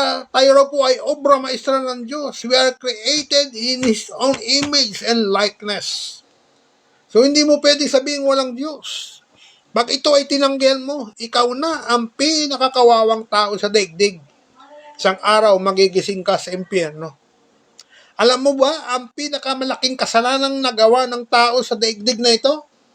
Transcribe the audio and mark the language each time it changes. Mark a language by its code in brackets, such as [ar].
[tl] Tayo raw po ay obra maestra ng Diyos. [en] We are created in His own image and likeness. [tl] So, hindi mo pwedeng sabihin walang Diyos. Pag ito ay tinanggihan mo, ikaw na ang pinakakawawang tao sa daigdig. Isang araw, magigising ka sa impyerno. Alam mo ba, ang pinakamalaking kasalanang nagawa ng tao sa daigdig na ito?